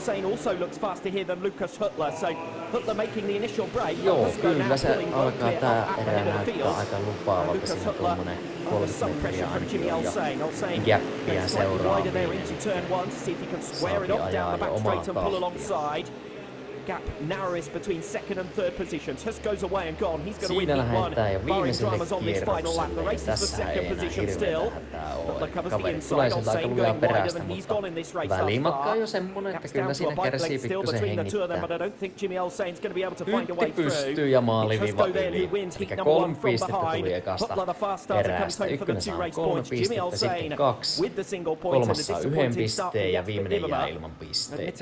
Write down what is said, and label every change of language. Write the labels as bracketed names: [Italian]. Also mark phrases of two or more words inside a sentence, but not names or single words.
[Finnish] Joo, kyllä se alkaa tää erä näyttää aika lupaavalta. Siinä on tommonen 30 metriä ainakin on ja gäppiä seuraaviin. Saatiin ajaa jo omaa tahtia. [English] Gap narrowest between second and third positions. Hus goes away and gone. He's going to win heat 1. Bahrain drivers looking for final lap. The race is for second position still. Butler covers the inside. Olsen going wide, and he's gone in this race. [Finnish] Välimatka on jo semmonen, että kyllä siinä kärsii pikkusen hengittää. Hytti pystyy ja maaliviiva yli. Eli 3 pistettä tuli ekasta eräästä. Ykkönen saa 3 pistettä, sitten 2. Kolmas saa 1 pisteen ja viimeinen jää ilman pisteitä.